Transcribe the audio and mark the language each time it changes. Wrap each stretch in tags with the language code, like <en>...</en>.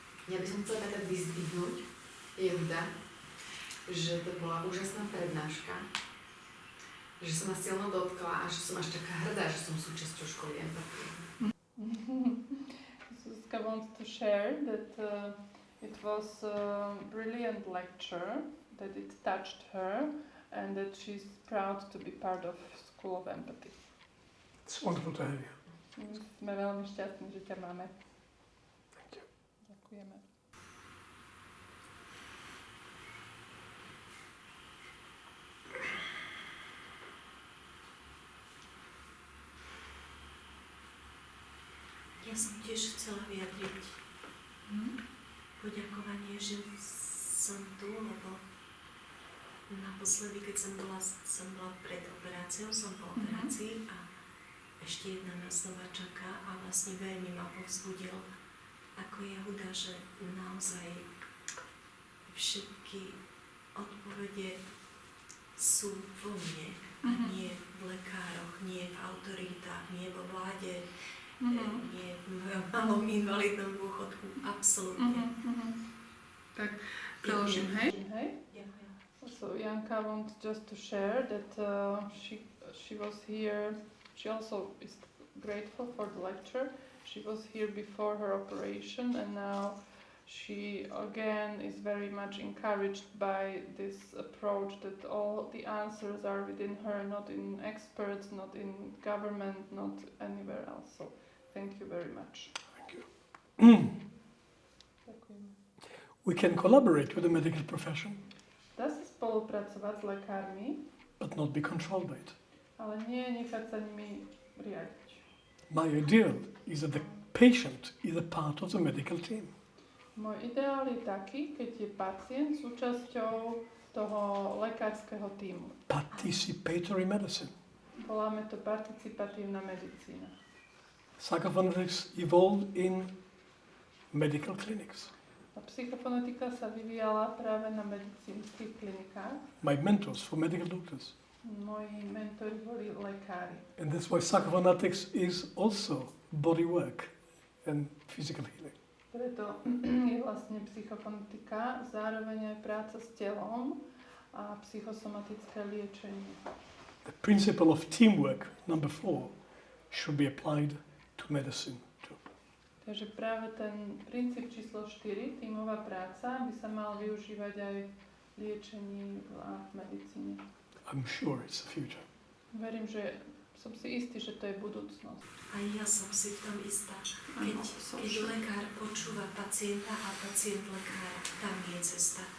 <sk>Ja by som chcela tak vyzdvihnúť, Yehuda, že to bola úžasná prednáška, že sa ma silno dotkla a že som až taká hrdá, že som súčasťou Školy Empatie.</sk> <en>Zuzka wants to share that it was a brilliant lecture, that it touched her and that she's proud to be part of School of Empathy. It's wonderful to have you.</en> <sk>Sme veľmi šťastní, že ťa máme.</sk> <en>Thank you.</en> <sk>Ďakujeme. Ja som tiež chcela vyjadriť poďakovanie, že som tu, lebo naposledy, keď som bola pred operáciou, som po operácii a ešte jedna nás znova čaká a vlastne veľmi ma povzbudil ako Yehuda, že naozaj všetky odpovede sú vo mne a nie v lekároch, nie v autoritách, nie vo vláde, nie v mojom malom invalidnom dôchodku, absolútne. Tak, preložím, hej? Ďakujem.</sk> <en>So Janka wants just to share that she was here. She also is grateful for the lecture. She was here before her operation and now she again is very much encouraged by this approach that all the answers are within her, not in experts, not in government, not anywhere else. So thank you very much. Thank you. We can collaborate with the medical profession.</en> <sk>Dá sa spolupracovať s lekármi,</sk> <en>but not be controlled by it.</en> <sk>ale nie nechať sa nimi riadiť.</sk> <en>My ideal is that the patient is a part of the medical team.</en> <sk>Môj ideál je taký, keď je pacient súčasťou toho lekárskeho tímu.</sk> <en>Participatory medicine.</en> <sk>Voláme to participatívna medicína.</sk> <en>Psychophonetics evolved in medical clinics.</en> <sk>A psychofonetika sa vyvíjala práve na medicínskych klinikách.</sk> <en>My mentors were medical doctors.</en> <sk>Moji mentori boli lekári.</sk> <en>And that's why psychophonetics is also body work and physical healing.</en> <sk>Preto je vlastne psychofonetika zároveň aj práca s telom a psychosomatické liečenie.</sk> <en>The principle of teamwork, number 4, should be applied to medicine too.</en> <sk>Takže práve ten princíp číslo 4, tímová práca, by sa mal využívať aj v liečení a v medicíne.</sk> <en>I'm sure it's the future.</en> <sk>Verím, že som si istý, že to je budúcnosť. A ja som si v tom istá. Keď lekár počúva pacienta a pacient lekára, tam je cesta.</sk>